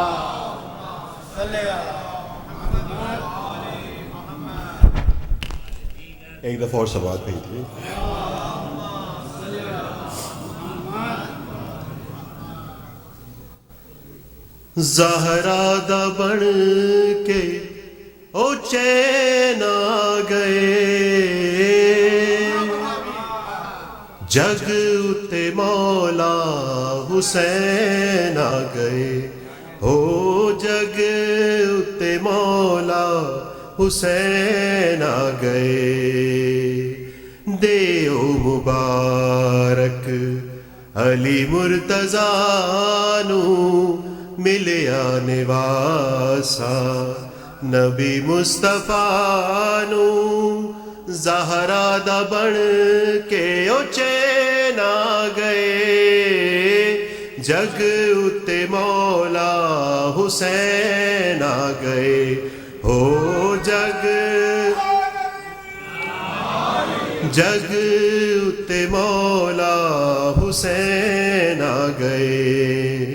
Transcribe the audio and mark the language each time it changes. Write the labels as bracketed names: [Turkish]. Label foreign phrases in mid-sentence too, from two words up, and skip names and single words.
[Urdu] ایک دفعہ اور سوات بھیج دیے۔ [Punjabi] زہرا دا بن کے او چین آ گئے، جگ اتے مولا حسین آ گئے، او جگ اتے مولا حسین آ گئے۔ دیو مبارک علی مرتضیٰ نو ملیا نواسا نبی مصطفیٰ نو، زہرا دا بن کے او چین آ گئے، جگ اتے مولا حسین آ گئے، ہو جگ اتے مولا حسین آ گئے۔